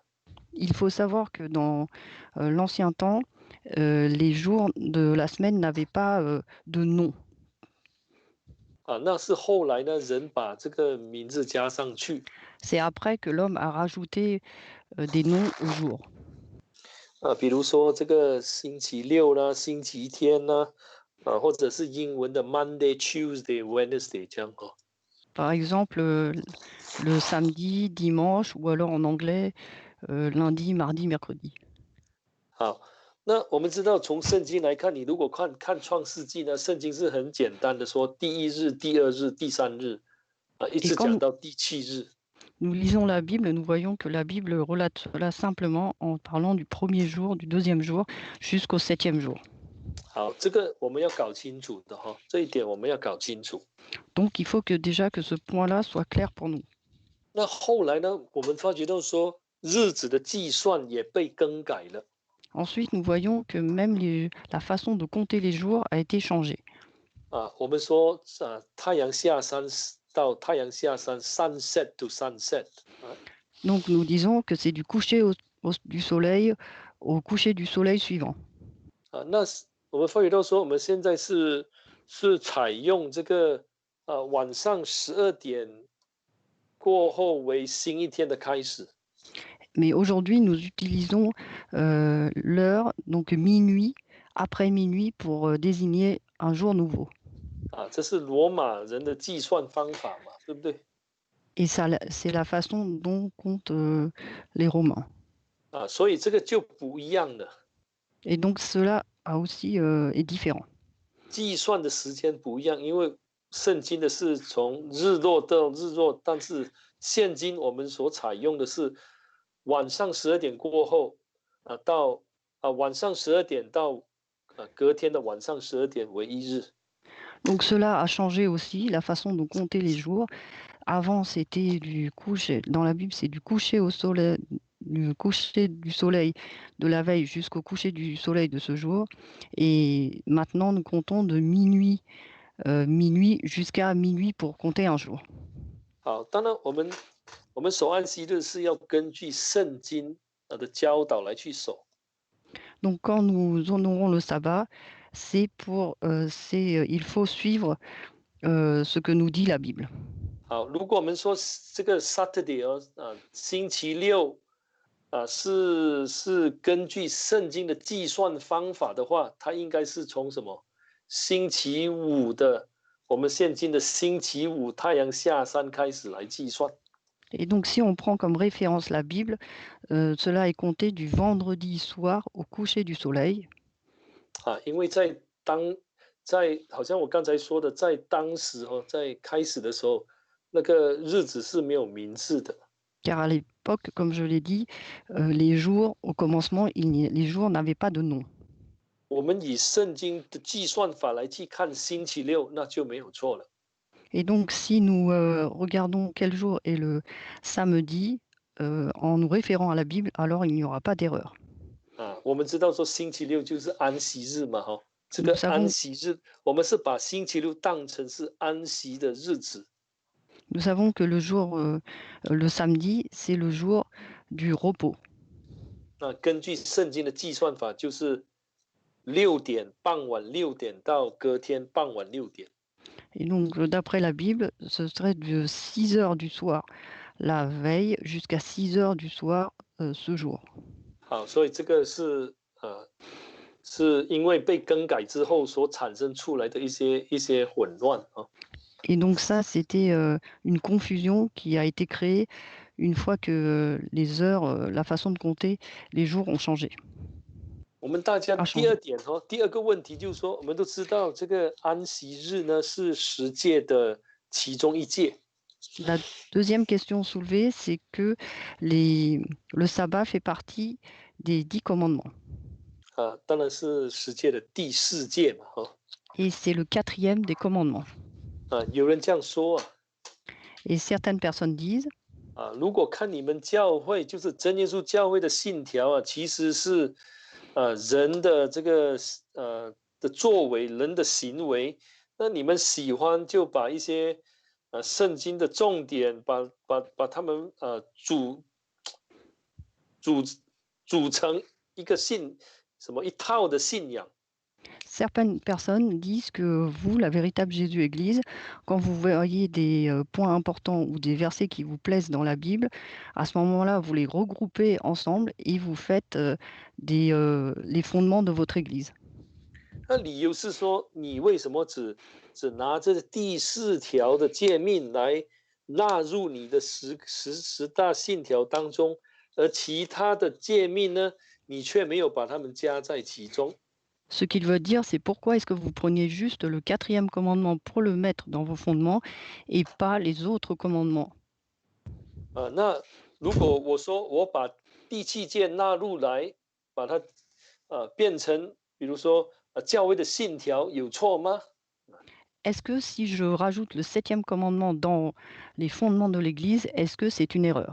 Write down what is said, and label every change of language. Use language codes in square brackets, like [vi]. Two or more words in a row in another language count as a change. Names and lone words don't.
[fr] Il faut savoir que dans l'ancien temps, les jours de la semaine n'avaient pas de nom. [zh] 那是后来呢，人把这个名字加上去。 [fr] C'est après que l'homme a rajouté des noms aux jours. [zh] 比如说这个星期六啦、星期天啦，或者是英文的 [en] Monday、Tuesday、Wednesday [zh] 这样 [fr] Par exemple, le samedi, dimanche, ou alors en anglais, lundi, mardi, mercredi. [zh] 好，那我们知道从圣经来看，你如果看创世纪呢，圣经是很简单的说，第1日、第2日、第3日，一直讲到第7日。 [fr] Nous lisons la Bible, nous voyons que la Bible relate cela simplement en parlant du premier jour, du deuxième jour, jusqu'au 7e jour. [zh] 好，这个我们要搞清楚的这一点我们要搞清楚。 [fr] Donc il faut que déjà que ce point-là soit clair pour nous. [zh] 那后来呢，我们发觉到说，日子的计算也被更改了。 [fr] Ensuite, nous voyons que même la façon de compter les jours a été changée. [zh] 我们说太阳下山到太阳下山 ， [en] sunset to sunset。 [fr] Donc nous disons que c'est du coucher du soleil au coucher du soleil suivant. [zh] 那我们发觉到说，我们现在是采用这个晚上12点过后为新一天的开始。 [fr] Mais aujourd'hui, nous utilisons l'heure, donc minuit, après minuit, pour désigner un jour nouveau. [zh] 这是罗马人的计算方法嘛，对不对？ [fr] Et ça, c'est la façon dont comptent les Romains. [zh] 所以这个就不一样了。 [fr] Et donc cela aussi est différent. [zh] 计算的时间不一样，因为圣经的是从日落到日落，但是现今我们所采用的是晚上12点过后，到晚上12点到隔天的晚上12点为一日。 [fr] Donc cela a changé aussi la façon de compter les jours. Avant, c'était du coucher. Dans la Bible, c'est du coucher au soleil, du coucher du soleil de la veille jusqu'au coucher du soleil de ce jour. Et maintenant, nous comptons de minuit jusqu'à minuit pour compter un jour. [zh] 好，当然我们守安息日是要根据圣经的教导来去守。 [fr] Donc quand nous honorons le sabbat, il faut suivre ce que nous dit la Bible. [zh] 好，如果我们说这个 Saturday 星期六是根据圣经的计算方法的话，它应该是从什么星期五的我们现今的星期五太阳下山开始来计算。 [fr] Et donc si on prend comme référence la Bible, cela est compté du vendredi soir au coucher du soleil. [zh] 因为好像我刚才说的，在当时在开始的时候，那个日子是没有名字的。 [fr] Car à l'époque, comme je l'ai dit, les jours, au commencement, les jours n'avaient pas de nom. [zh] 我们以圣经的计算法来去看星期六，那就没有错了。 [fr] Et donc, si nous regardons quel jour est le samedi, en nous référant à la Bible, alors il n'y aura pas d'erreur. [zh] 我们知道说星期六就是安息日嘛，这 [fr] Nous [zh] 个安 [fr] savons, [zh] 息日，我们是把星期六当成是安息的日子。 [fr] nous savons que le samedi, c'est le jour du repos. [zh] 根据圣经的计算法，就是傍晚六点到隔天傍晚6点。 [fr] Et donc, d'après la Bible, ce serait de 6 heures du soir la veille jusqu'à 6 heures du soir ce jour. [zh] 好，所以这个是因为被更改之后所产生出来的一些混乱。 [fr] Et donc ça, c'était une confusion qui a été créée une fois que les heures, la façon de compter les jours ont changé. [zh] 我们大家 [fr] a [zh] 第 [fr] changé. [zh] 二点第二个问题就是说，我们都知道这个安息日呢是10诫的其中一诫。 [fr] La deuxième question soulevée, c'est que le sabbat fait partie des 10 commandements. [zh] 当然是10诫的第4诫嘛。 [fr] Et c'est le 4e des commandements. [zh] 有人这样说 [fr] Et certaines personnes disent, [zh] 如果看你们教会，就是真耶稣教会的信条其实是人的这个的作为，人的行为，那你们喜欢就把一些圣经的重点，把他们组成一个一套的信仰。 [fr] certaines personnes disent que vous, la véritable Jésus-Église, quand vous voyez des points importants ou des versets qui vous plaisent dans la Bible, à ce moment-là, vous les regroupez ensemble et vous faites les fondements de votre Église. [zh] 那理由是说，你为什么只拿这第4条的诫命来纳入你的十大信条当中，而其他的诫命呢，你却没有把它们加在其中？ [fr] Ce qu'il veut dire, c'est pourquoi est-ce que vous preniez juste le 4e commandement pour le mettre dans vos fondements et pas les autres commandements. [zh] 那如果我说我把第7诫纳入来，把它变成，比如说教会的信条，有错吗？ [fr] Est-ce que si je rajoute le 7e commandement dans les fondements de l'Église, est-ce que c'est une erreur?